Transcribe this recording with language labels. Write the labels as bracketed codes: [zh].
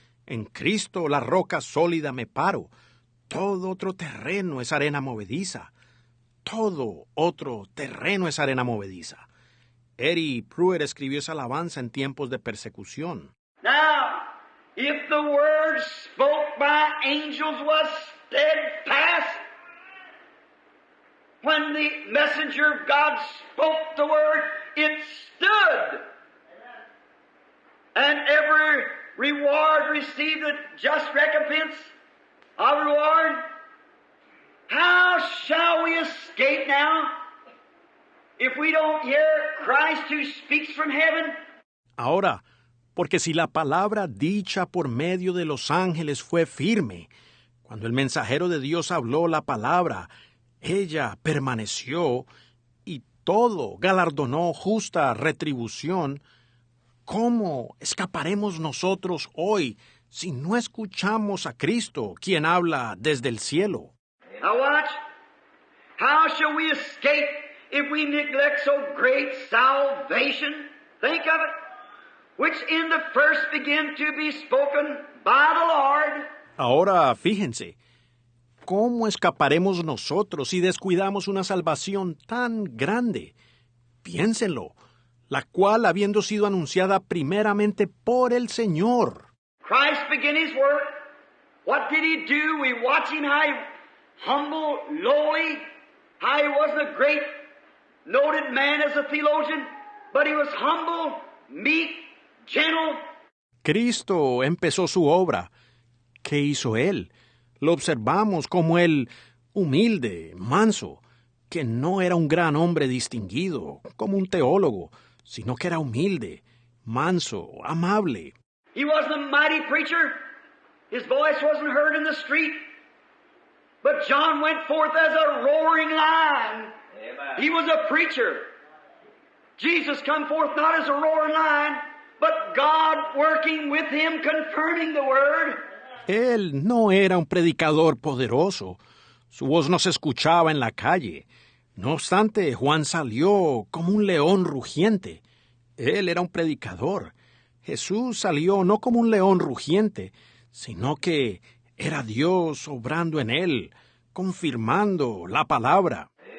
[es] En Cristo, la roca sólida, me paro. Todo otro terreno es arena movediza. Todo otro terreno es arena movediza. Eddie Pruitt escribió esa alabanza en tiempos de persecución. [en] Now, if the word spoke by angels was steadfast, when the messenger of God spoke the word, it stood. And every reward received a just recompense of reward. How shall we escape now if we don't hear Christ who speaks from heaven? [es] Ahora, porque si la palabra dicha por medio de los ángeles fue firme, Cuando el mensajero de Dios habló la palabra, ella permaneció y todo galardonó justa retribución. ¿Cómo escaparemos nosotros hoy si no escuchamos a Cristo, quien habla desde el cielo? [en] Now watch. How shall we escape if we neglect so great salvation? Think of it. Which in the first began to be spoken by the Lord. [es] Ahora, fíjense, ¿cómo escaparemos nosotros si descuidamos una salvación tan grande? Piénsenlo, la cual habiendo sido anunciada primeramente por el Señor. [en] Christ began His work. What did He do? We watch Him how He humble, lowly, how He wasn't a great, noted man as a theologian, but He was humble, meek, gentle. [es] Cristo empezó su obra. ¿Qué hizo Él? Lo observamos como Él, humilde, manso, que no era un gran hombre distinguido, como un teólogo, sino que era humilde, manso, amable. [en] He wasn't a mighty preacher. His voice wasn't heard in the street. But John went forth as a roaring lion. Amen. He was a preacher. Jesus come forth not as a roaring lion, but God working with Him, confirming the word. [es] Él no era un predicador poderoso. Su voz no se escuchaba en la calle. No obstante, Juan salió como un león rugiente. Él era un predicador. Jesús salió no como un león rugiente, sino que era Dios obrando en él, confirmando la palabra.